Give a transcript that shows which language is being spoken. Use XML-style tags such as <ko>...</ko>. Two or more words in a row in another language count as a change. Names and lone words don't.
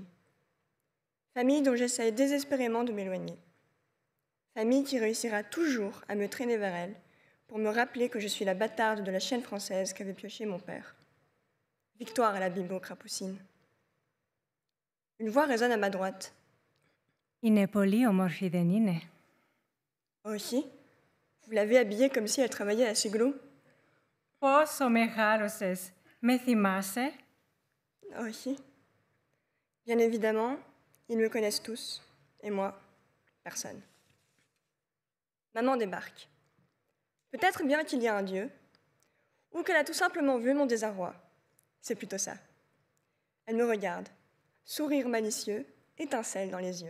<fr>Famille dont j'essaye désespérément de m'éloigner. Famille qui réussira toujours à me traîner vers elle pour me rappeler que je suis la bâtarde de la chienne française qu'avait piochée mon père. Victoire à la bimbo crapoucine. Une voix résonne à ma droite.</fr> <el>Είναι πολύ όμορφη, δεν είναι? Όχι.</el> <fr>Vous l'avez habillée comme si elle travaillait à Siglo.</fr> <el>Πόσο μεγάλωσες, με θυμάσαι? Όχι.</el> <fr>Bien évidemment, ils me connaissent tous. Et moi, personne. Maman débarque. Peut-être bien qu'il y a un Dieu, ou qu'elle a tout simplement vu mon désarroi. C'est plutôt ça. Elle me regarde, sourire malicieux, étincelle dans les yeux.</fr>